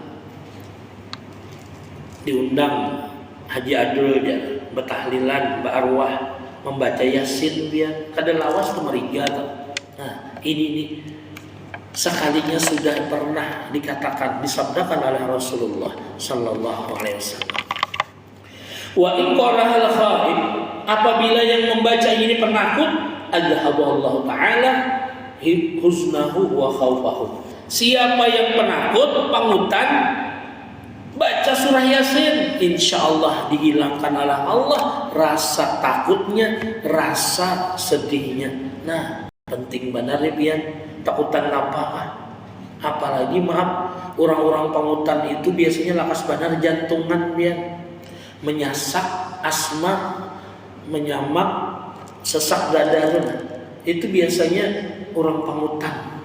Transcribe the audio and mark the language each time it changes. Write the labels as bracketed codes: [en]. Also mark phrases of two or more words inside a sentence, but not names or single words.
[bjn] Diundang Haji Adul dia bertahlilan, berarwah membaca Yasin dia kada lawas tu meriga tuh. Nah, ini sekalinya sudah pernah dikatakan disabdakan oleh Rasulullah [ar] صلى الله عليه وسلم. وإن قرأ الخائب [bjn] apabila yang membaca ini penakut [ar] أذهب الله تعالى حزنه وخوفه. [bjn] Siapa yang penakut pangutan baca surah Yasin insyaallah dihilangkan oleh Allah rasa takutnya, rasa sedihnya. Nah, penting benar ya pian. Takutan apa? Apalagi maaf orang-orang pangutan itu biasanya lakas benar jantungan dia menyasak asma, menyamak sesak dada itu biasanya orang pangutan.